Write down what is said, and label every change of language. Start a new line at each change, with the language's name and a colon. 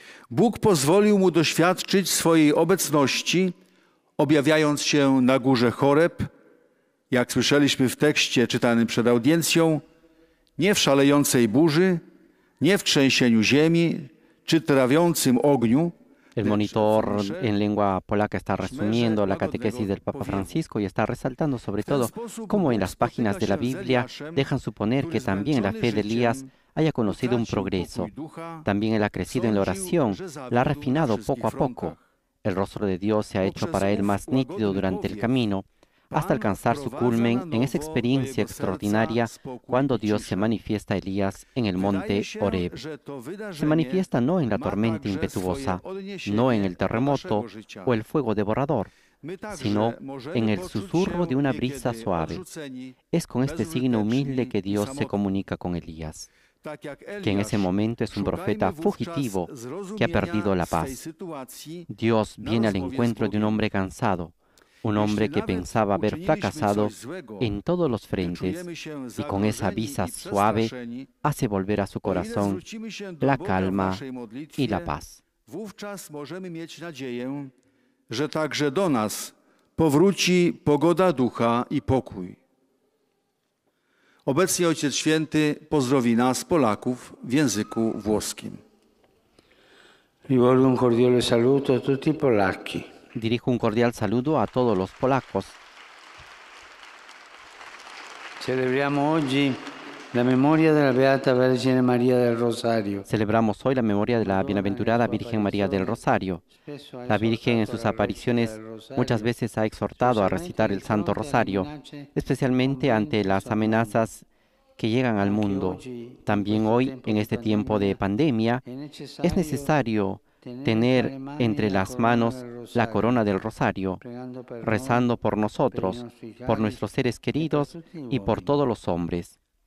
Polish: Bóg pozwolił mu doświadczyć swojej obecności, objawiając się na górze Choreb, jak słyszeliśmy w tekście czytanym przed audiencją, nie w szalejącej burzy, nie w trzęsieniu ziemi czy trawiącym ogniu.
Spanish: El monitor en lengua polaca está resumiendo la catequesis del Papa Francisco y está resaltando sobre todo cómo en las páginas de la Biblia dejan suponer que también la fe de Elías haya conocido un progreso. También él ha crecido en la oración, la ha refinado poco a poco. El rostro de Dios se ha hecho para él más nítido durante el camino, hasta alcanzar su culmen en esa experiencia extraordinaria cuando Dios se manifiesta a Elías en el monte Horeb. Se manifiesta no en la tormenta impetuosa, no en el terremoto o el fuego devorador, sino en el susurro de una brisa suave. Es con este signo humilde que Dios se comunica con Elías, que en ese momento es un profeta fugitivo que ha perdido la paz. Dios viene al encuentro de un hombre cansado, un hombre que pensaba haber fracasado en todos los frentes y con esa brisa suave hace volver a su corazón la calma y la paz.
Polish: Wówczas możemy mieć nadzieję, że także do nas powróci pogoda ducha i pokój. Obecnie Ojciec Święty pozdrowi nas, Polaków, w języku włoskim.
Italian: Rivolgo un cordiale saluto a tutti i polacchi.
Spanish: Dirijo un cordial saludo a todos los polacos.
Italian: Celebriamo oggi la memoria della Beata Vergine Maria del Rosario.
Spanish: Celebramos hoy la memoria de la bienaventurada Virgen María del Rosario. La Virgen en sus apariciones muchas veces ha exhortado a recitar el Santo Rosario, especialmente ante las amenazas que llegan al mundo. También hoy, en este tiempo de pandemia, es necesario tener entre las manos la corona del rosario, rezando por nosotros, por nuestros seres queridos y por todos los hombres.